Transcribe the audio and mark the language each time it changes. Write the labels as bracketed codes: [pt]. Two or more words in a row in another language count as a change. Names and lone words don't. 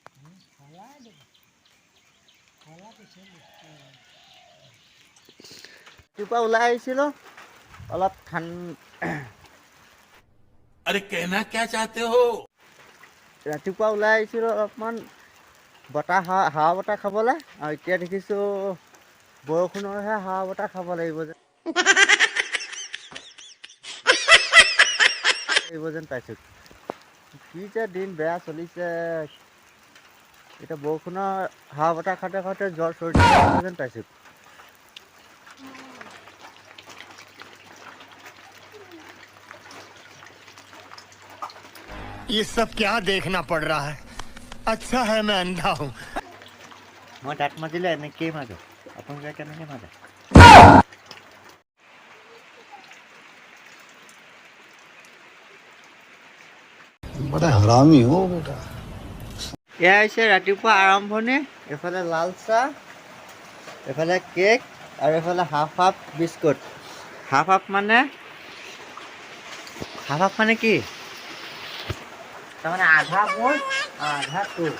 [as] ৰাতিপুৱা ওলাই আহিছিলোঁ অলপ ৰাতিপুৱা ওলাই আহিছিলোঁ অলপমান হাৱা বতাহ খাবলৈ, আৰু এতিয়া দেখিছোঁ বৰষুণৰহে হাৱা বতাহ খাব লাগিব যেন পাইছোঁ। কি যে দিন বেয়া চলিছে, এতিয়া বৰষুণৰ হাৱা বতাহ খাওঁতে খাওঁতে জ্বৰ চৰ্দি যেন পাইছোঁ। [hi] ये सब क्या देखना पड़ रहा है? अच्छा है मैं अंधा हूँ। [as] মই তাত মাতিলে এনেকেই মাজো আপোনালোকে কেনেকৈ মাজে [hi] बड़ा हरामी हो बेटा। [as] এয়া হৈছে ৰাতিপুৱা আৰম্ভণি। এইফালে লাল চাহ, এইফালে কেক, আৰু এইফালে [en] half biscuit. [as] হাফ মানে কি? তাৰমানে আধা মোৰ আধা তোৰ।